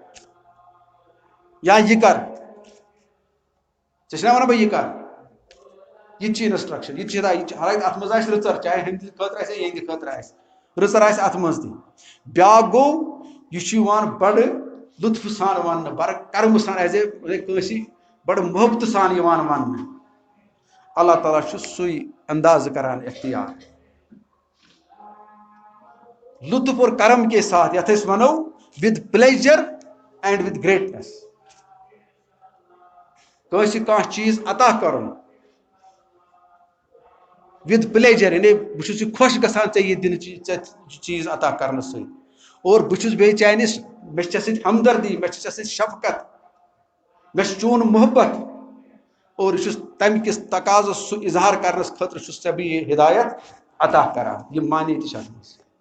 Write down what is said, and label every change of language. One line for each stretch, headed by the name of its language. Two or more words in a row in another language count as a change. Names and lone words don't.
Kashmiri: یا یہِ کر ژےٚ چھُنا وَنان بہٕ یہِ کر یہِ تہِ چھِ اِنسٹرٛکشن یہِ تہِ چھِ ہدایت یہِ تہِ چھِ حالانکہِ اَتھ منٛز آسہِ رٕژر چاہے ہُمہِ خٲطرٕ آسہِ یا یِہنٛدِ خٲطرٕ آسہِ رٕژر آسہِ اَتھ منٛز تہِ بیٛاکھ گوٚو یہِ چھُ یِوان بڑٕ لُطفہٕ سان وَننہٕ بڑٕ کرمہٕ سان
English: as a
Kashmiri: کٲنٛسہِ بڑٕ محبتہٕ سان یِوان وَننہٕ اللہ تعالیٰ چھُ سُے اندازٕ کران اختیار
Urdu: لطف اور کرم کے ساتھ
Kashmiri: یَتھ أسۍ وَنو
English: with pleasure and with greatness
Kashmiri: کٲنٛسہِ کانٛہہ چیٖز عطا کرُن
English: with pleasure
Kashmiri: یعنی بہٕ چھُس یہِ خۄش گژھان ژےٚ یہِ دِنہٕ چیٖز عطا کرنہٕ سۭتۍ اور بہٕ چھُس بیٚیہِ چانہِ مےٚ چھِ ژےٚ سۭتۍ ہمدردی مےٚ چھِ ژےٚ سۭتۍ شفقت مےٚ چھُ چون محبت اور یہِ چھُس تمہِ کِس تقاضس سُہ اظہار کرنس خٲطرٕ چھُس ژےٚ بہٕ یہِ ہدایت عطا کران یِم معنے تہِ چھِ اَتھ منٛز